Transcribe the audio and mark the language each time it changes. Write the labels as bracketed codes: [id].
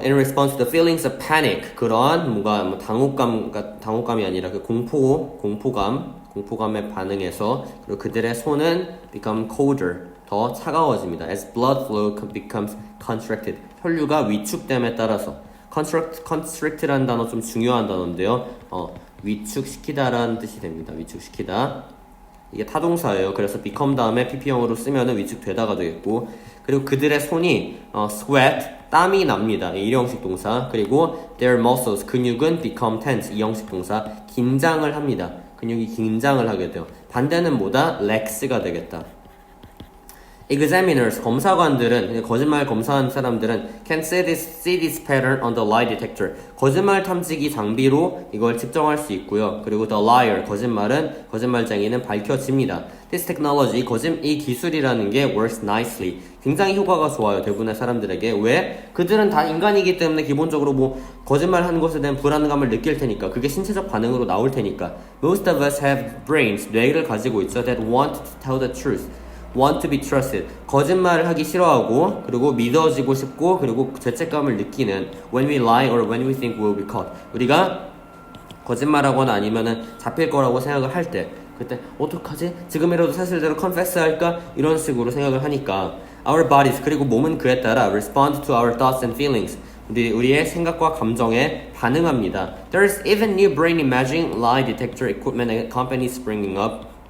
[ko] In response to the feelings of panic, 그러한 뭔가 뭐 당혹감이 아니라 그 공포감에 반응해서, 그리고 그들의 손은 become colder, 더 차가워집니다. [en] As blood flow becomes constricted, 혈류가 위축됨에 따라서. [ko] constrict라는 단어 좀 중요한 단어인데요. 위축시키다라는 뜻이 됩니다. 위축시키다. 이게 타동사예요. 그래서 become 다음에 pp형으로 쓰면은 위축되다가 되겠고, 그리고 그들의 손이 sweat, 땀이 납니다. 일형식 동사. 그리고 their muscles, 근육은 become tense, 이형식 동사. 긴장을 합니다. 근육이 긴장을 하게 돼요. 반대는 뭐다? relax가 되겠다. [en] Examiners, 검사관들은, 거짓말 검사한 사람들은 can see this pattern on the lie detector. [ko] 거짓말 탐지기 장비로 이걸 측정할 수 있고요. 그리고 the liar, 거짓말쟁이는 밝혀집니다. [en] This technology, 이 기술이라는 게 works nicely. [ko] 굉장히 효과가 좋아요. 대부분의 사람들에게. 왜? 그들은 다 인간이기 때문에 기본적으로 뭐 거짓말하는 것에 대한 불안감을 느낄 테니까, 그게 신체적 반응으로 나올 테니까. [en] Most of us have brains, 뇌를 가지고 있죠. That want to tell the truth. [ko] want to be trusted, 거짓말을 하기 싫어하고, 그리고 믿어지고 싶고, 그리고 죄책감을 느끼는 when we lie or when we think we'll be caught, 우리가 거짓말하거나 아니면은 잡힐 거라고 생각을 할 때, 그때 어떡하지? 지금이라도 사실대로 confess 할까? 이런 식으로 생각을 하니까 our bodies, 그리고 몸은 그에 따라 respond to our thoughts and feelings, 우리의 생각과 감정에 반응합니다. [en] There's even new brain imaging lie detector equipment and companies springing up.